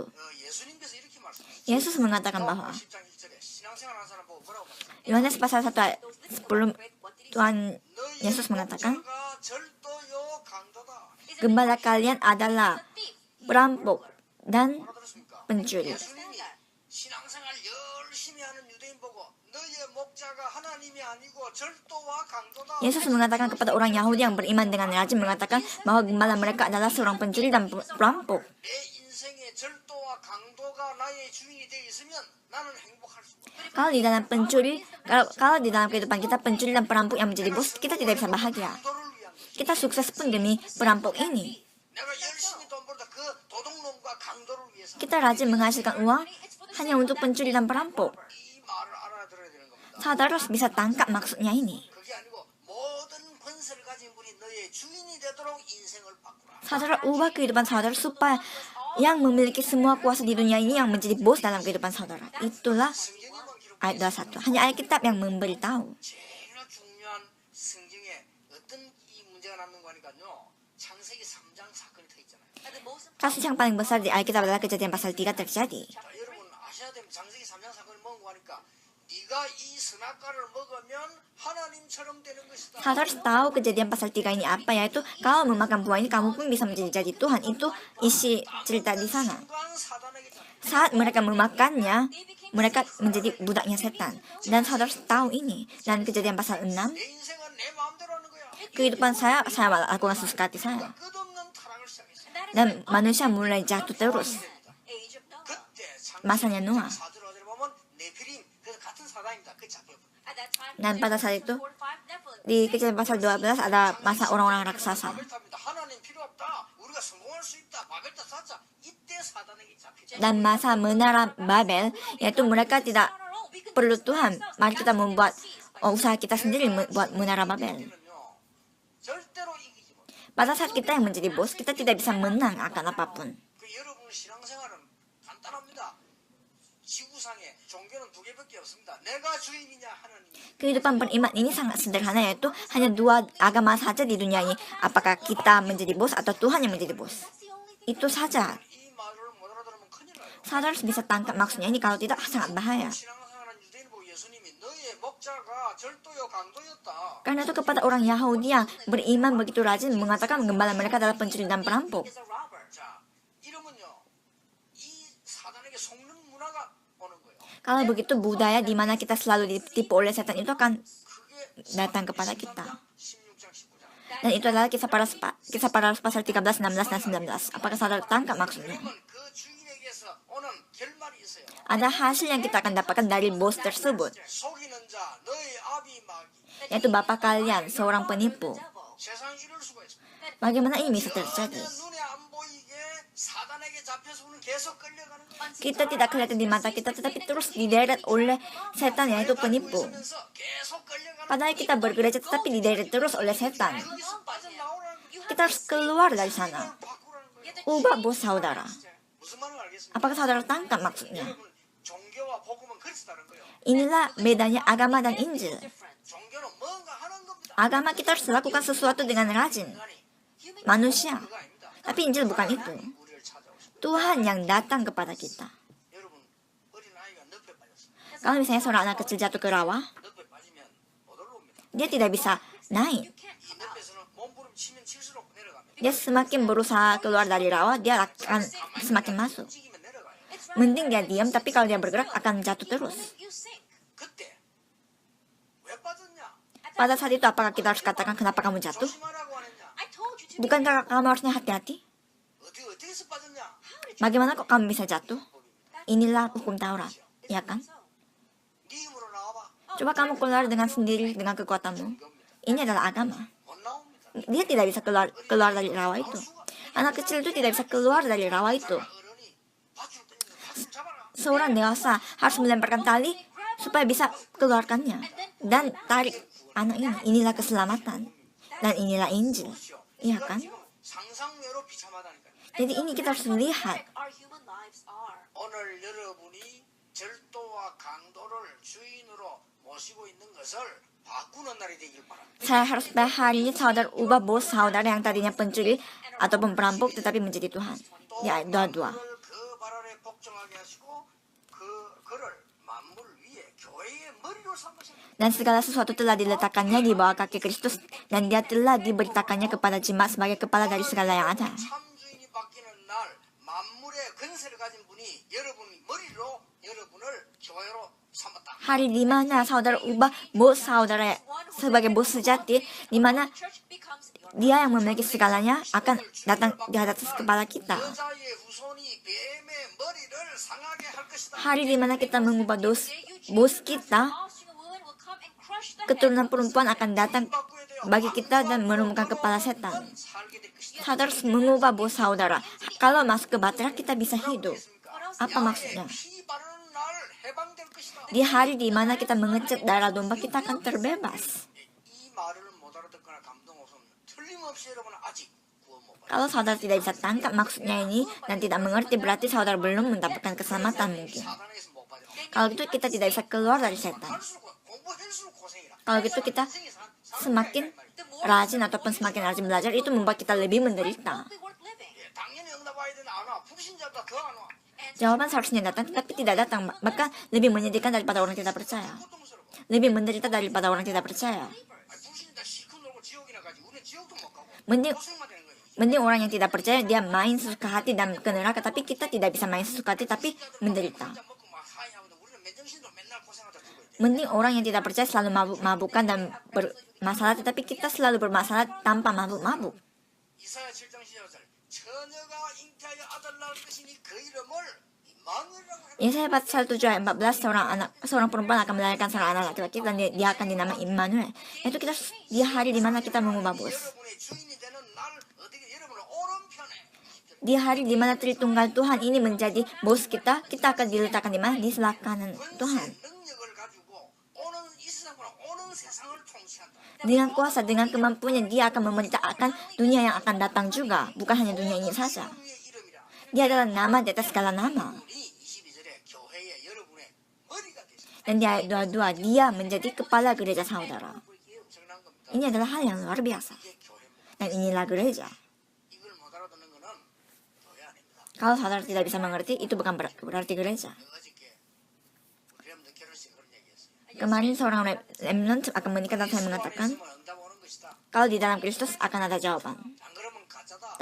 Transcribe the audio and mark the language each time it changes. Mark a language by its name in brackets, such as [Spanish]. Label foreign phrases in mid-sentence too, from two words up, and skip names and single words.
[Indonesian] Yesus mengatakan bahwa Yohanes pasal 1 ayat 10, Tuhan Yesus mengatakan, gembala kalian adalah perampok dan pencuri. [Korean] 신앙생활 열심히 하는 유대인 보고 너의 목자가 하나님이 아니고 절도와 강도다. [Indonesian] Yesus mengatakan kepada orang Yahudi yang beriman dengan rajin mengatakan bahwa gembala mereka adalah seorang pencuri dan perampok. [Korean] 내 인생에 절도와 강도가 나의 주인이 되어 있으면 나는 행복할 수 없어. [Indonesian] Kalau di dalam kehidupan kita pencuri dan perampok yang menjadi bos, kita tidak bisa bahagia. [Korean] 강도를 위한 [Indonesian] Kita sukses pun demi perampok ini. [Korean] 내가 열심히 돈 벌다 그 도둑놈과 강도를 위해서 [Indonesian] Kita rajin menghasilkan uang hanya untuk pencuri dan perampok. [Korean] 이 말을 알아들어야 되는 겁니다. [Indonesian] Saudara harus bisa tangkap maksudnya ini. [Korean] 그게 아니고 모든 권세를 가진 분이 너의 주인이 되도록 인생을 바꾸라. [Indonesian] Saudara ubah kehidupan saudara supaya yang memiliki semua kuasa di dunia ini yang menjadi bos dalam kehidupan saudara. Itulah [Korean] 성경에만 기록. [Indonesian] ayat 21. Hanya Alkitab yang memberitahu. [Korean] 제일 중요한 성경에 어떤 이 문제가 남는 거니까요. 창세기 3장 사건이 더 있잖아요. [Indonesian] Kasus yang paling besar di Alkitab adalah kejadian pasal 3 terjadi. [Korean] 자, 여러분 아셔야 됩니다. 창세기 3장 사건이 뭔 거니까 네가 이 선악과를 먹으면 하나님처럼 되는 것이다. [Indonesian] Saudara harus tahu kejadian pasal 3 ini apa, yaitu kalau memakan buah ini kamu pun bisa menjadi Tuhan. Itu isi cerita di sana. [Korean] 순간 사단에게 잡혀. [Indonesian] Saat mereka memakannya, mereka menjadi budaknya setan. Dan saudara harus tahu ini. Dan kejadian pasal 6, [Korean] 내 인생은 내 마음대로 하는 거야. [Indonesian] kehidupan saya lakukan sesuka hati saya. [Korean] 끝없는 타락을 시작했어. [Indonesian] Dan manusia mulai jatuh terus. [Korean] 그때 [Indonesian] Masanya Noah. [Korean] 4절 5절에 보면 네피림 그 같은 사단입니다. 그 잡혀. [Indonesian] Dan pada saat itu, di kejadian pasal 12 ada masa orang-orang raksasa. [Korean] 바벨탑입니다. 하나님 필요 없다. 우리가 성공할 수 있다. 바벨탑 쌓자. 이때 사단에게 잡히죠. [Indonesian] Dan masa menara Babel, yaitu mereka tidak perlu Tuhan. Mari kita membuat usaha kita sendiri membuat menara Babel. [Korean] 절대로 이기지 못. [Indonesian] Pada saat kita yang menjadi bos, kita tidak bisa menang akan apapun. [Korean] 그 여러분 신앙생활은 간단합니다. 지구상에 종교는 두 개밖에 없습니다. 내가 주인이냐 하나님. [Indonesian] Kehidupan beriman ini sangat sederhana, yaitu hanya dua agama saja di dunia ini. Apakah kita menjadi bos atau Tuhan yang menjadi bos? Itu saja. [Korean] 이 말을 못 알아들으면 큰일 나요. [Indonesian] Saudara harus bisa tangkap maksudnya ini, kalau tidak sangat bahaya. [Korean] 신앙생활한 유대인 보고 예수님이 너의 목자가 절도요 강도였다. [Indonesian] Karena itu kepada orang Yahudi yang beriman begitu rajin mengatakan gembala mereka adalah pencuri dan perampok. [Korean] 자, 이러면요. 이 사단에게 속는 문화가 오는 거예요. [Indonesian] Kalau begitu budaya di mana kita selalu ditipu oleh setan itu akan [Korean] 그게 [Indonesian] datang kepada kita. [Korean] 16장 19장. [Indonesian] Dan itu adalah kisah para pasal 13, 16, dan 19. Apakah saudara tangkap maksudnya? [Korean] 그러면 그 주인에게서 오는 결말이 있어요. [Indonesian] Ada hasil yang kita akan dapatkan dari bos tersebut, [Korean] 속이는 자, 너의 아비 마귀. [Indonesian] yaitu bapak kalian, seorang penipu. [Korean] 세상 이럴 수가 있어. [Indonesian] Bagaimana ini bisa terjadi? [Korean] 눈에 안 보이게 사단에게 잡혀서 우리는 계속 끌려가는 거야. [Indonesian] Kita tidak kelihatan di mata kita, tetapi terus dideret oleh setan, yaitu penipu. [Korean] 있으면서 계속 끌려가는 [Indonesian] Padahal kita bergereja, tetapi dideret terus oleh setan. [Korean] 거기서 빠져나오라는 거야. [Indonesian] Kita harus keluar dari sana. [Korean] 바꾸라는 거야. [Indonesian] Ubah bos saudara. [Korean] 무슨 말을 알겠습니까? [Indonesian] Apakah saudara tangkap maksudnya? [Korean] 여러분, 종교와 복음은 그렇지 다른 거예요. [Indonesian] Inilah bedanya agama dan Injil. [Korean] 종교는 뭔가 하는 겁니다. [Indonesian] Agama kita harus lakukan sesuatu dengan rajin. Manusia. [Korean] 그거 아닙니다. [Indonesian] Tapi Injil bukan itu. [Korean] 우리를 찾아오시고. [Indonesian] Tuhan yang datang kepada kita. [Korean] 여러분, 어린 아이가 늪에 빠졌어요. [Indonesian] Kalau misalnya seorang anak kecil jatuh ke rawa, [Korean] 늪에 빠지면 못 올라옵니다. [Indonesian] dia tidak bisa naik. [Korean] 이 늪에서는 몸부림치면 칠수록 내려갑니다. [Indonesian] Dia semakin berusaha keluar dari rawa, dia akan semakin masuk. [Korean] 움직이면 내려가요. [Indonesian] Mending dia diam, tapi kalau dia bergerak akan jatuh terus. [Korean] 그때 왜 빠졌냐? [Indonesian] Pada saat itu apakah kita harus katakan kenapa kamu jatuh? [Korean] 조심하라고 하느냐? [Indonesian] Bukankah kamu harusnya hati-hati? [Korean] 어디서 빠졌냐? [Indonesian] Bagaimana kok kamu bisa jatuh? Inilah hukum Taurat, ya kan? [Korean] 네 힘으로 나와봐. [Indonesian] Coba kamu keluar dengan sendiri dengan kekuatanmu. Ini adalah agama. [Korean] 못 나옵니다. [Indonesian] Dia tidak bisa keluar dari rawa itu. Anak kecil itu tidak bisa keluar dari rawa itu. [Korean] 어른이 밧줄 땡기면 밧줄 잡아라. [Indonesian] Seorang dewasa harus melemparkan tali supaya bisa keluarkannya. Dan tarik anak ini. Inilah keselamatan. Dan inilah Injil. Iya kan? [Korean] 지금 상상외로 비참하다니까요. [Indonesian] Jadi ini kita harus lihat. [Korean] 오늘 여러분이 절도와 강도를 주인으로 모시고 있는 것을 바꾸는 날이 되길 바랍니다. [Indonesian] Saya harus hari ini saudara ubah bos saudara yang tadinya pencuri ataupun perampok tetapi menjadi Tuhan. Ya, doa-doa. [Korean] 그를 그 발 아래 복종하게 하시고 그를 만물 위에 교회의 머리로 삼으셨다. [Indonesian] Dan segala sesuatu telah diletakkannya di bawah kaki Kristus dan dia telah diberitakannya kepada jemaat sebagai kepala dari segala yang ada. [Korean] 참 주인이 바뀌는 날 만물의 근세를 가진 분이 여러분 머리로 여러분을 [Indonesian] hari di mana saudara ubah bos saudara sebagai bos sejati, di mana dia yang memiliki segalanya akan datang di atas kepala kita. [Korean] 여자의 후손이 뱀의 머리를 상하게 할 것이다. [Indonesian] Hari di mana kita mengubah bos kita, keturunan perempuan akan datang bagi kita dan menumbuhkan kepala setan. [Korean] 살게 될 것이다. [Indonesian] Saudara harus mengubah bos saudara. Kalau masuk ke bahtera kita bisa hidup. Apa maksudnya? [Korean] 피 바르는 날 해방될 것이다. [Indonesian] Di hari di mana kita mengecat darah domba, kita akan terbebas. [Korean] 이 말을 못 알아듣거나 감동 없으면 틀림없이 여러분은 아직 구원 못 받아. [Indonesian] Kalau saudara tidak bisa tangkap maksudnya ini dan tidak mengerti, berarti saudara belum mendapatkan keselamatan mungkin. [Korean] 사단에서 못 받아. [Indonesian] Kalau gitu kita tidak bisa keluar dari setan. [Korean] 할수록 공부할수록 고생이라. [Indonesian] Kalau gitu kita semakin rajin ataupun semakin rajin belajar, itu membuat kita lebih menderita. [Korean] 예, 당연히 응답 와야 되는데 안 와. 불신자보다 더 안 와. [Indonesian] Jawaban seharusnya datang, tetapi tidak datang. Bahkan lebih menyedihkan daripada orang tidak percaya. [Korean] 고통스러워. [Indonesian] Lebih menderita daripada orang tidak percaya. [Korean] 불신자 실컷 놀고 지옥이나 가지. 우리는 지옥도 못 가고. [Indonesian] Mending [Korean] 고생만 되는 거예요. [Indonesian] Mending orang yang tidak percaya dia main sesuka hati dan ke neraka, tapi kita tidak bisa main sesuka hati tapi menderita. [Korean] 혼자 먹고 막 하이하고 우리는 맨정신으로 맨날 고생하다 죽어야 돼. [Indonesian] Mending orang yang tidak percaya selalu mabuk-mabukan dan bermasalah, tetapi kita selalu bermasalah tanpa mabuk-mabuk. [Korean] 이사야 7장 10절 처녀가 잉태하여 아들 낳을 것이니 그 이름을 임마누엘이라고 하라. [Indonesian] Yesaya pasal 7 ayat 14, seorang perempuan akan melahirkan seorang anak laki-laki dan dia akan dinamai Immanuel. Itu kita di hari di mana kita mengubah bos. [Korean] 여러분의 주인이 되는 날 어떻게 여러분은 오른편에 [Indonesian] Di hari di mana Tritunggal Tuhan ini menjadi bos kita akan diletakkan di mana? Di sebelah kanan Tuhan. [Korean] 능력을 가지고 오는 이 세상보다 오는 세상을 통치한다. [Indonesian] Dengan kuasa, dengan kemampuannya, dia akan memerintahkan dunia yang akan datang juga, bukan hanya dunia ini saja. [Korean] 주의 이름이라. [Indonesian] Dia adalah nama di atas segala nama. [Korean] 우리 22절에 교회에 여러분의 머리가 되십니다. [Indonesian] Dan di ayat 22, dia menjadi kepala gereja saudara. [Korean] 엄청난 겁니다. [Indonesian] Ini adalah hal yang luar biasa. [Korean] 이게 교회입니다. [Indonesian] Dan inilah gereja. [Korean] 이걸 못 알아듣는 거는 교회 아닙니다. [Indonesian] Kalau saudara tidak bisa mengerti, itu bukan berarti gereja. [Korean] 어저께 우리 렘넌트 결혼식 그런 얘기했어요. [Indonesian] Kemarin seorang remnant akan menikah dan saya mengatakan, [Korean] 있으면 응답 오는 것이다. [Indonesian] kalau di dalam Kristus akan ada jawaban. [Korean] 안 그러면 가짜다.